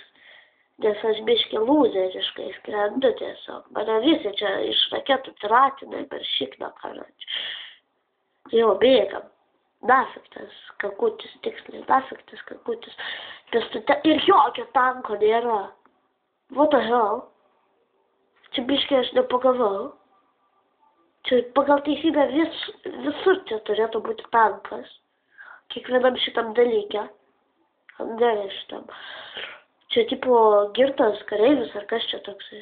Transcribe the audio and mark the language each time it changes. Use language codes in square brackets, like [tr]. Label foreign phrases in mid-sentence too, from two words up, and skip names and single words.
[lt] Nes aš biškai lūzeriškai skrendu tiesiog. Mane visi čia iš raketų tratina per šikną, karočią. Jo, bėgam. Nafik tas kakutis, tiksliai, nafik tas kakutis. Pėstute ir jokio tanko nėra. [en] What the hell? [lt] Čia biškai aš nepagavau. Čia pagal teisybę visur čia turėtų būti tankas. Kiekvienam šitam dalyke. Angare šitam. Čia tipo girtas kareivis ar kas čia toksai.